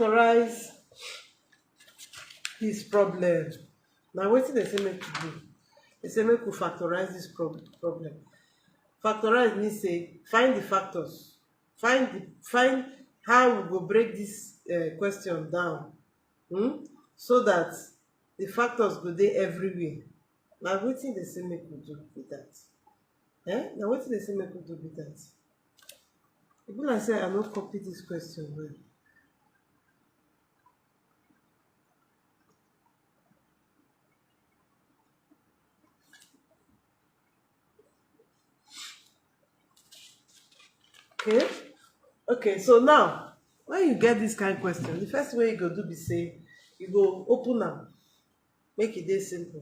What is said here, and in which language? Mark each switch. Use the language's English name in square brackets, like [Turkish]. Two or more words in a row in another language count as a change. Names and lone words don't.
[Nigerian Pidgin] Factorize this problem. Now wetin they say make you do? They say make we factorize this problem. Factorize means say find the factors, find how we go break this question down, so that the factors go dey everywhere. Na wetin dey say make we do be that. Na wetin dey say make we do be that. E be like say I no copy this question well. Okay, so now when you get this kind question, the first way you go do be say you go open am, make e dey simple.